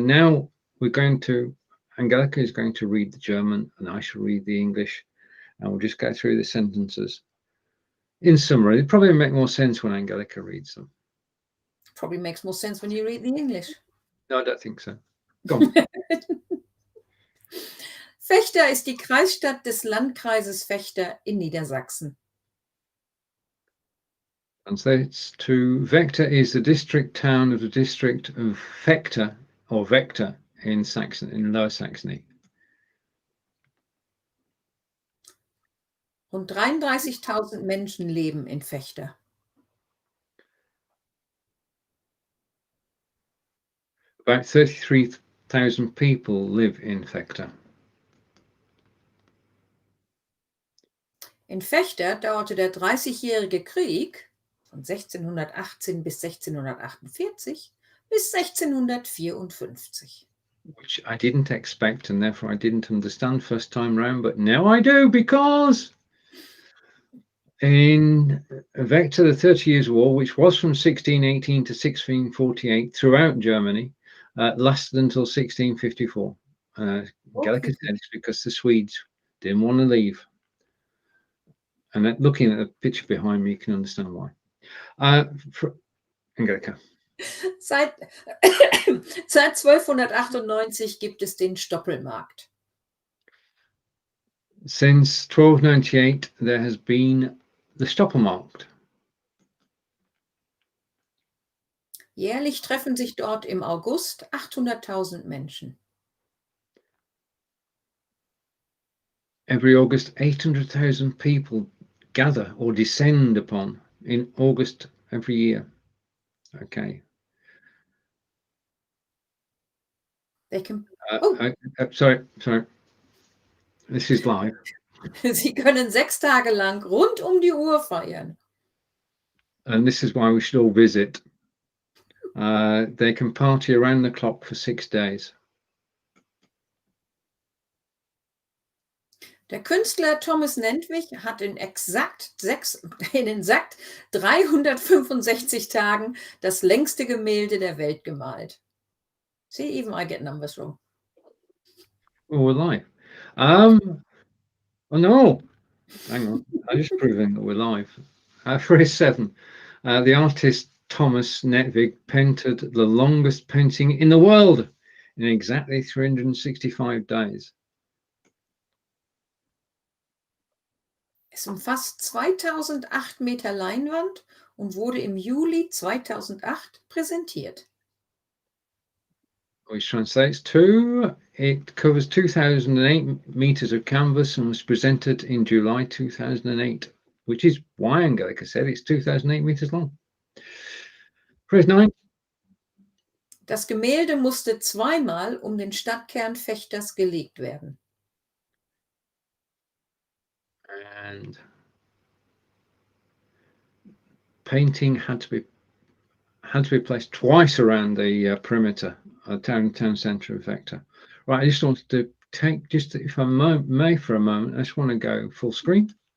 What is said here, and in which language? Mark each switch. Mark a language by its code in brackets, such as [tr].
[en] Now Angelika is going to read the German, and I shall read the English, and we'll just go through the sentences. In summary, it probably make more sense when Angelika reads them. Probably makes more sense when you read the English. No, I don't think so. Go on. [de] Vechta ist die Kreisstadt des Landkreises Vechta in Niedersachsen. [en] Translates to Vechta is the district town of the district of Vechta or Vechta in Lower Saxony. [de] Rund 33.000 Menschen leben in Vechta. [en] About 33,000 people live in Vechta. [de] In Vechta dauerte der Dreißigjährige Krieg von 1618 bis 1648 bis 1654. [en] Which I didn't expect, and therefore I didn't understand first time round, but now I do, because in Vechta, the 30 Years' War, which was from 1618 to 1648 throughout Germany, lasted until 1654. Angelika said it's because the Swedes didn't want to leave. And looking at the picture behind me, you can understand why. Angelika. [de] Seit 1298 gibt es den Stoppelmarkt. [en] Since 1298, there has been the Stoppelmarkt. Jährlich treffen sich dort im August 800.000 Menschen. Every August, 800,000 people gather or descend upon in August every year. Okay. They can. Sorry. This is live. [de] Sie können 6 Tage lang rund die Uhr feiern. [en] And this is why we should all visit. They can party around the clock for 6 days. [de] Der Künstler Thommes Nentwig hat in exakt 365 Tagen das längste Gemälde der Welt gemalt. [en] See, even I get numbers wrong. Oh, we're live. Oh no, hang on. I'm just proving that we're live. Phrase 7. The artist Thommes Nentwig painted the longest painting in the world in exactly 365 days. [de] Es umfasst 2008 Meter Leinwand und wurde im Juli 2008 präsentiert. [en] Which translates to, it covers 2008 meters of canvas and was presented in July 2008, which is why Angelika said it's 2008 meters long. Phrase 9. [de] Das Gemälde musste zweimal den Stadtkern Vechtas gelegt werden. [en] And painting had to be placed twice around the perimeter of town centre of Vechta. Right, I just wanted to take, just if I may for a moment, I just want to go full screen.